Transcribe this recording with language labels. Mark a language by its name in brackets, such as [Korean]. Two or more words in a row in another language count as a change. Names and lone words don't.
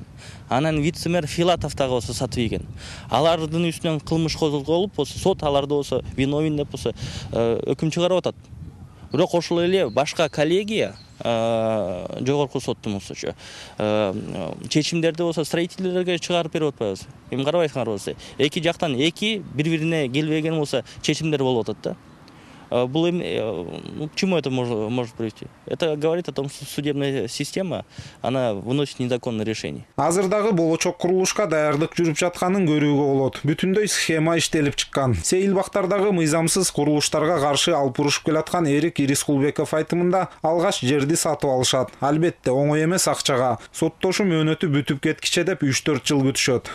[Kyrgyz] Анан вице-мэр Филатов дагы болсо сатып ийген. Алардын үстүнөн кылмыш козголуп, сот аларды болсо виновен деп болсо өкүм чыгарып атат. Бирок ошол эле башка коллегия жогорку соттун болсочу чечимдерди болсо строительдерге чыгарып берип атпайбыз. Эми карабайсыңар болсо, эки жактан бири-бирине келбеген болсо чечимдер болуп атат да. [Russian] К чему это может привести? Это говорит о том, что судебная система, она выносит незаконное решение. [Kyrgyz] Азырдагы болочок курулушка даярдык жүрүп жатканын көрүүгө болот. Бүтүндөй схема иштелип чыккан. Сейилбактардагы мыйзамсыз курулуштарга каршы алып урушуп келаткан Эрик Ирискулбеков айтымында алгач жерди сатып алышат. Албетте оңой эмес акчага. Соттошуу мөөнөтү бүтүп кеткиче деп 3-4 жыл күтүшөт.